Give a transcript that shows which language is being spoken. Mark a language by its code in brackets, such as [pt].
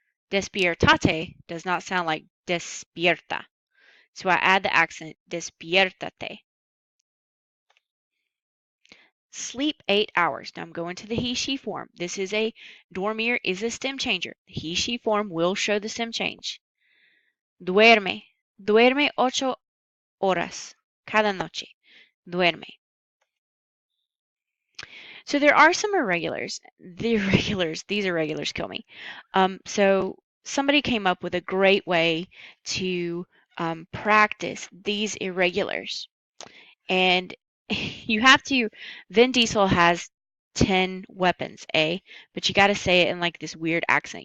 [en] Despiertate does not sound like despierta. So I add the accent, despiértate. Sleep 8 hours. Now I'm going to the he, she form. This is dormir is a stem changer. The he, she form will show the stem change. [es] Duerme. Duerme 8 horas cada noche. Duerme. [en] So there are some irregulars. These irregulars kill me. So somebody came up with a great way to practice these irregulars. And you have to, Vin Diesel has 10 weapons, but you got to say it in like this weird accent.